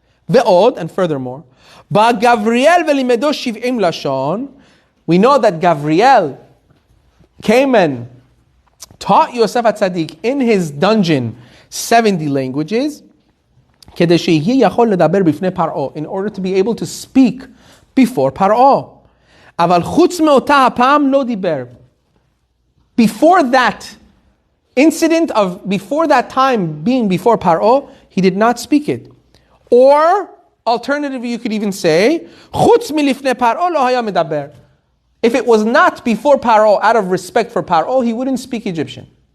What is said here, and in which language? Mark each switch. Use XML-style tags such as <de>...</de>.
<he>Ve'od,</he> <en>and furthermore,</en> <he>ba Gavriel velimedo shiv'im lashon.</he> <en>We know that Gavriel came and taught Yosef HaTzadik in his dungeon 70 languages,</en> <he>כדי שיהיה יכול לדבר בפני פרעה,</he> <en>in order to be able to speak before פרעה.</en> <he>אבל חוץ מאותה הפעם לא דיבר.</he> <en>Before that incident of, before that time being before Paro, he did not speak it. Or, alternatively, you could even say,</en> <he>Chutz milifnei Paro lo haya medaber.</he> <en>If it was not before Paro, out of respect for Paro, he wouldn't speak Egyptian.</en>